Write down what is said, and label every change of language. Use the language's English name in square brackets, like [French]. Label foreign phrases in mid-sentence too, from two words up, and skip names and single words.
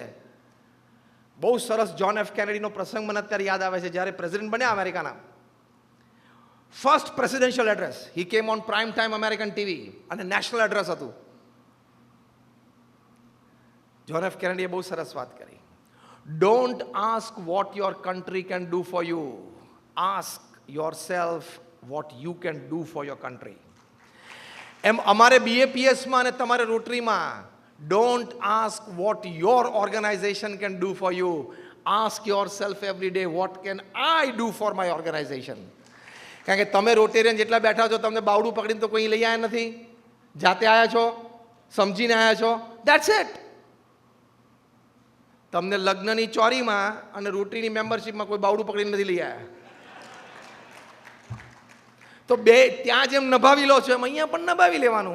[Gujarati] બહુ સરસ જ્હોન એફ કેનેડીનો પ્રસંગ મને અત્યારે યાદ આવે છે. જ્યારે પ્રેસિડેન્ટ બન્યા અમેરિકાના, [English] first presidential address, he came on prime time American TV, [Gujarati] અને [English] national address [Gujarati] હતું. જ્હોન એફ કેનેડીએ બહુ સરસ વાત કરી. [English] Don't ask what your country can do for you. Ask yourself what you can do for your country. [Gujarati] એમ અમારે BAPSમાં અને તમારે રોટરીમાં [English] don't ask what your organization can do for you. Ask yourself every day what can I do for my organization. [Gujarati] કારણ કે તમે રોટેરિયન જેટલા બેઠા છો તમને બાવડું પકડીને તો કોઈ લઈ આવ્યા નથી, જાતે આવ્યા છો, સમજીને આવ્યા છો, [English] that's it. [Gujarati] તમને લગ્નની ચોરીમાં અને રોટરીની મેમ્બરશીપમાં કોઈ બાવડું પકડીને નથી લઈ આવ્યા. તો બે ત્યાં જેમ નભાવી લો છો એમ અહીંયા પણ નભાવી લેવાનું.